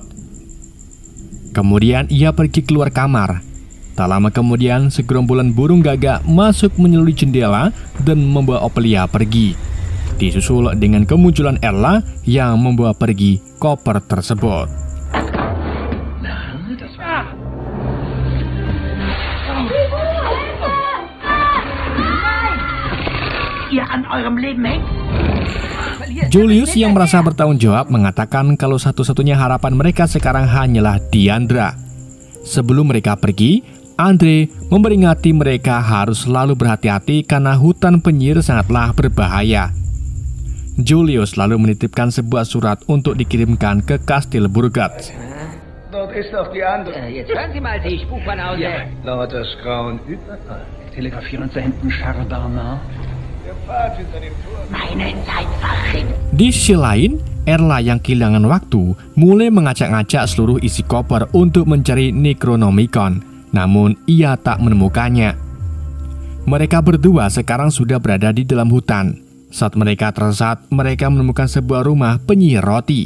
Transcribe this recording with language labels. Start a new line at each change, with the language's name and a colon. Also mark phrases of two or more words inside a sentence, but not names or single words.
Indonesian: Kemudian ia pergi keluar kamar. Tak lama kemudian, segerombolan burung gagak masuk melalui jendela dan membawa Ophelia pergi. Disusul dengan kemunculan Erla yang membawa pergi koper tersebut.
German: Ihr an eurem Leben hängt?
Indonesian: Julius yang merasa bertanggung jawab mengatakan kalau satu-satunya harapan mereka sekarang hanyalah Diandra. Sebelum mereka pergi, Andre memperingati mereka harus selalu berhati-hati karena hutan penyihir sangatlah berbahaya. Julius lalu menitipkan sebuah surat untuk dikirimkan ke Kastil Burgat.
German: Dort ist doch die andere. Jetzt hören Sie mal, Sie Spukbanause. Ja, lauter Grauen überall. Telegrafieren Sie hinten Charles Bernard. Der Pfad hinter dem Turm. Meine Zeit verringt.
Indonesian: Di sisi lain, Erla yang kehilangan waktu mulai mengacak-ngacak seluruh isi koper untuk mencari Necronomicon, namun ia tak menemukannya. Mereka berdua sekarang sudah berada di dalam hutan. Saat mereka tersesat, mereka menemukan sebuah rumah penyihir roti.